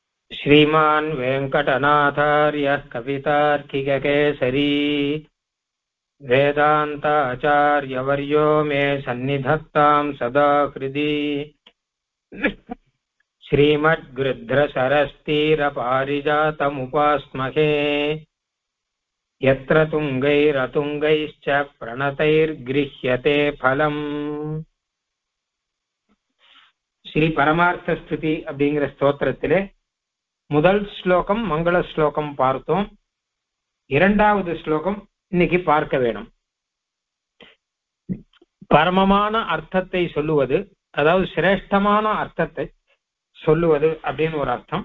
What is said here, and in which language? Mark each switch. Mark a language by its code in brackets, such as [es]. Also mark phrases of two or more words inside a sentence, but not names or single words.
[sa] श्रीमान् वेङ्कटनाथार्यः कवितार्किककेसरी वेदान्ताचार्यवर्यो मे सन्निधत्तां सदा हृदि श्रीमद्गृध्रसरस्तीरपारिजातमुपास्महे यत्र तुङ्गैरतुङ्गैश्च प्रणतैर्गृह्यते फलम्. [ta] ஸ்ரீ பரமார்த்த ஸ்துதி அப்படிங்கிற ஸ்தோத்திரத்திலே முதல் ஸ்லோகம் மங்கள ஸ்லோகம் பார்த்தோம். இரண்டாவது ஸ்லோகம் இன்னைக்கு பார்க்க வேணும். பரமமான அர்த்தத்தை சொல்லுவது, அதாவது சிரேஷ்டமான அர்த்தத்தை சொல்லுவது அப்படின்னு ஒரு அர்த்தம்.